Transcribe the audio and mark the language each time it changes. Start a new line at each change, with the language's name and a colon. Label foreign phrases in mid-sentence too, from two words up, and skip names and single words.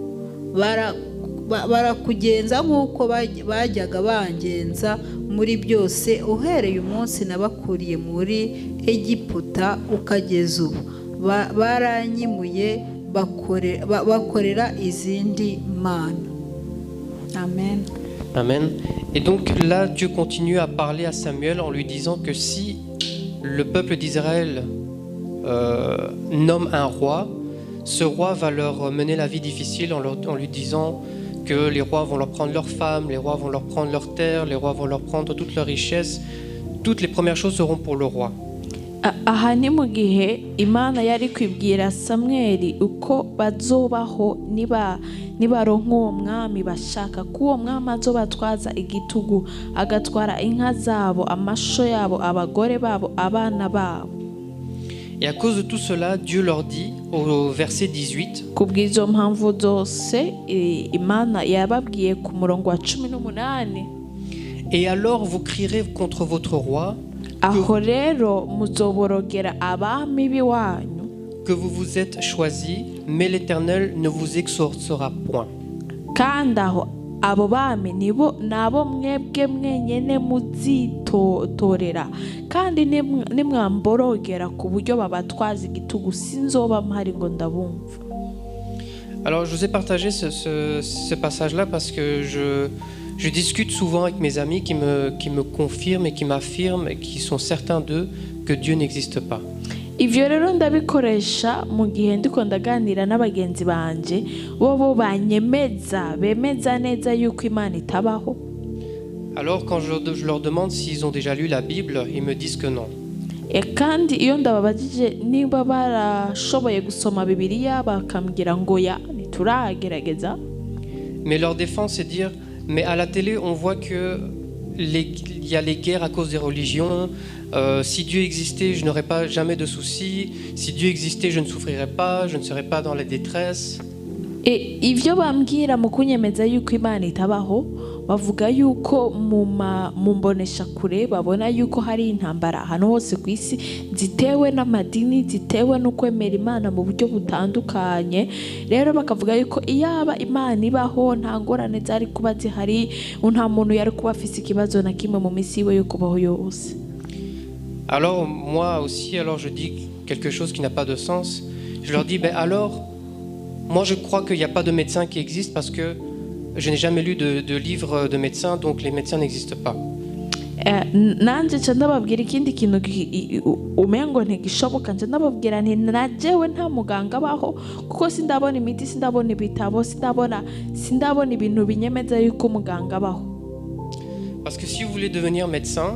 Kinyarwanda: Barakugenza nk'uko bajyaga bangenza muri byose uhereye umunsi nabakuriye muri Egiputa ukageza ubu. Baranyimuye bakorera izindi mana. Amen. Amen.
French: Et donc là, Dieu continue à parler à Samuel en lui disant que si le peuple d'Israël nomme un roi, ce roi va leur mener la vie difficile en lui disant que les rois vont leur prendre leurs femmes, les rois vont leur prendre leurs terres, les rois vont leur prendre toutes leurs richesses. Toutes les premières choses seront pour le roi.
Rundi: Aha ni mu gihe Imana yari kwibwira Samueli uko bazobaho nibaronka uwo mwami bashaka ko uwo mwami azobatwaza igitugu, agatwara inka zabo, amasho yabo, abagore babo, abana babo.
French: Et à cause de tout cela, Dieu leur dit au verset 18,
Rundi: Kubw'izo mpamvu zose Imana yababwiye ku murongo wa 18,
French: et alors vous crierez contre votre roi
Rundi: aho rero muzoborogera abami biwanyu
French: que vous vous êtes choisi, mais l'Éternel ne vous exaucera point.
Rundi: kandi aho abo bami nabo mwebwe mwenyene muzitotorera, kandi nimwamborogera ku buryo babatwaza igitugu sinzoba mpari ngo ndabumva.
French: Alors je vous ai partagé ce passage-là parce que je discute souvent avec mes amis qui me confirment et qui m'affirment et qui sont certains d'eux que Dieu n'existe pas.
Rundi: Ivyo rero ndabikoresha mu gihe ndiko ndaganira n'abagenzi banje bo bemeza neza yuko Imana itabaho.
French: Alors quand je leur demande s'ils ont déjà lu la Bible, ils me disent que non.
Rundi: Kandi iyo ndababajije niba barashoboye gusoma Bibiliya bakambwira ngo ya ntituragerageza.
French: Mais leur défense, c'est de dire, mais à la télé, on voit que il y a les guerres à cause des religions. Si Dieu existait, je n'aurais pas jamais de soucis. Si Dieu existait, je ne souffrirais pas, je ne serais pas dans la détresse.
Rundi: Ivyo bambwira mu kunyemeza yuko Imana itabaho, bavuga yuko mu mbonesha kure babona yuko hari intambara ahantu hose ku isi zitewe n'amadini, zitewe no kwemera Imana mu buryo butandukanye. Rero bakavuga yuko iyaba Imana ibaho nta ngorane zari kuba zihari, nta muntu yari kuba afise ikibazo na kimwe mu misi yiwe yo kubaho yose.
French: Alors moi aussi, je dis quelque chose qui n'a pas de sens. Je leur dis, alors, moi je crois qu'il n'y a pas de médecin qui existe parce que je n'ai jamais lu de livre de médecin, donc les médecins n'existent pas.
Rundi: Nanje nca ndababwira ikindi kintu umengo ntigishoboka, nca ndababwira nti najewe nta muganga abaho kuko sindabona imiti, sindabona ibitabo, sindabona ibintu binyemeza yuko muganga abaho.
French: Parce que si vous voulez devenir médecin,